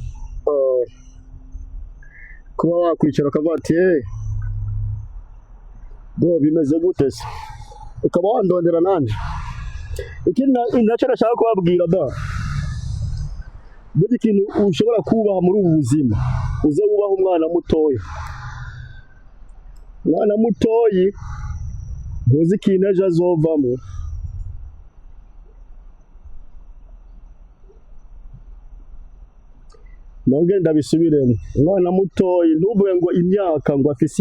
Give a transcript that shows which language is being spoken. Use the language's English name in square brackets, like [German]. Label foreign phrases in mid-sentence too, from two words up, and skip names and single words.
[Rundi] kuba wakwicara ukavuga ati bro bimeze gute se ukaba wandondera nande ikindi nacyo nashaka kubabwira buri kintu ushobora kubaha muri ubu buzima uze wubaha umwana mutoyi ntuzi ikintu ejo azovamo nongere ndabisubiremo umwana mutoyi ntuvuge ngo imyaka ngo afise